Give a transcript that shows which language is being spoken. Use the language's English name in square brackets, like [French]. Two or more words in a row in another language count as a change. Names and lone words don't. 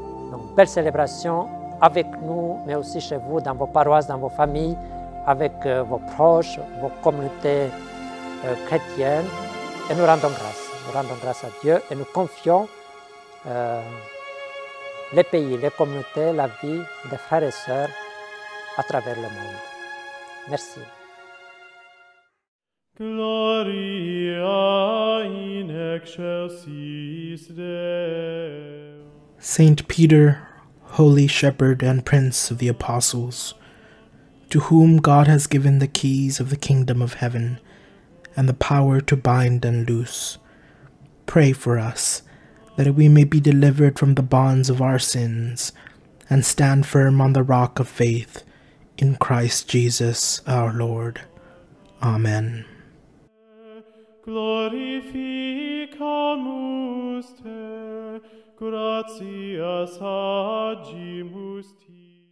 [French] Donc belle célébration avec nous, mais aussi chez vous, dans vos paroisses, dans vos familles, avec vos proches, vos communautés chrétiennes. Et nous rendons grâce. Nous rendons grâce à Dieu et nous confions les pays, les communautés, la vie des frères et sœurs à travers le monde. Merci. [Latin] Gloria in excelsis Deo. [English] Saint Peter, holy shepherd and prince of the apostles, to whom God has given the keys of the kingdom of heaven and the power to bind and loose, pray for us, that we may be delivered from the bonds of our sins and stand firm on the rock of faith in Christ Jesus our Lord. Amen. [Latin] Glorificamus te, gratias agimus te.